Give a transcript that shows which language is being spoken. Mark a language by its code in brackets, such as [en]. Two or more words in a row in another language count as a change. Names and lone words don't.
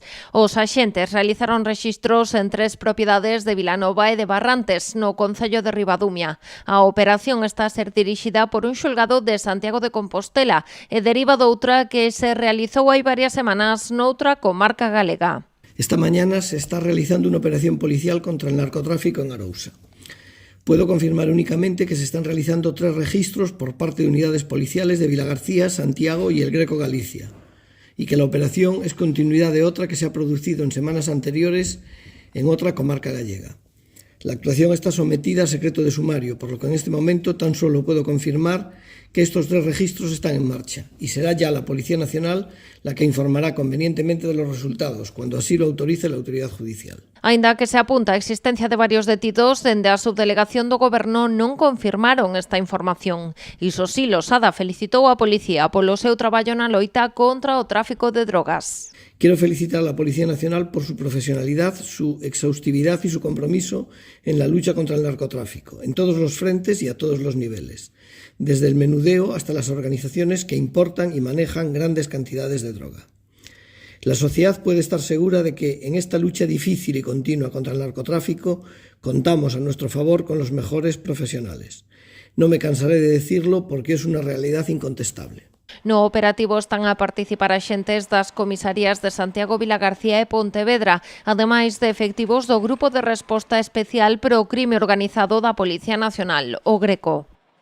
[gl] Os axentes realizaron rexistros en 3 propiedades de Vilanova e de Barrantes, no concello de Ribadumia. A operación está a ser dirixida por un xulgado de Santiago de Compostela e deriva doutra que se realizou hai varias semanas noutra comarca galega. [es] Esta mañana se está realizando una operación policial contra el narcotráfico en Arousa. Puedo confirmar únicamente que se están realizando 3 registros por parte de unidades policiales de Vilagarcía, Santiago y El Greco Galicia, y que la operación es continuidad de otra que se ha producido en semanas anteriores en otra comarca gallega. La actuación está sometida a secreto de sumario, por lo que en este momento tan solo puedo confirmar que estos 3 registros están en marcha y será ya la Policía Nacional la que informará convenientemente de los resultados, cuando así lo autorice la autoridade judicial. Aínda que se apunta a existencia de varios detidos, dende a subdelegación do Goberno non confirmaron esta información. Iso sí, Losada felicitou a policía polo seu traballo na loita contra o tráfico de drogas. Quiero felicitar a la Policía Nacional por su profesionalidad, su exhaustividad y su compromiso en la lucha contra el narcotráfico, en todos los frentes y a todos los niveles, desde el menudeo hasta las organizaciones que importan y manejan grandes cantidades de droga. La sociedad puede estar segura de que en esta lucha difícil y continua contra el narcotráfico contamos a nuestro favor con los mejores profesionales. No me cansaré de decirlo porque es una realidad incontestable. [gl] No operativo están a participar axentes das comisarías de Santiago, Vilagarcía e Pontevedra, ademais de efectivos do Grupo de Resposta Especial pro Crime Organizado da Policía Nacional, o Greco.